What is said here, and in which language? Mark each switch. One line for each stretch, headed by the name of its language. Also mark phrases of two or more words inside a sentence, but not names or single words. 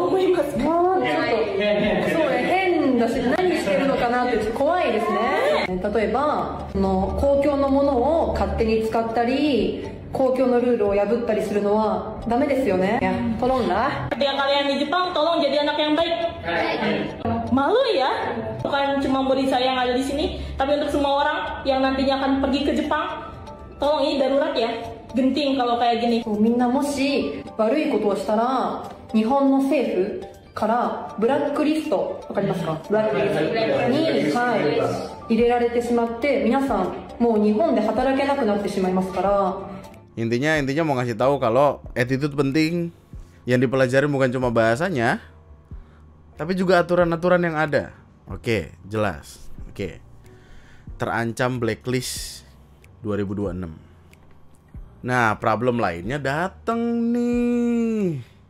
Indonesian: Yang kalian di Jepang, tolong jadi anak yang baik. Malu ya, bukan cuma murid saya yang ada di sini, tapi untuk semua orang yang nantinya akan pergi ke Jepang, tolong ini darurat ya, genting kalau kayak gini.
Japanese: みんなもし悪いことをしたら、日本の政府からblacklist、分かりますか? Blacklistに入れられてしまって、皆さんもう日本で働けなくなってしまいますから.
Indonesian: Intinya mau ngasih tahu kalau attitude penting. Yang dipelajari bukan cuma bahasanya, tapi juga aturan-aturan yang ada. Oke, jelas. Oke. Terancam blacklist 2026. Nah, problem lainnya dateng nih.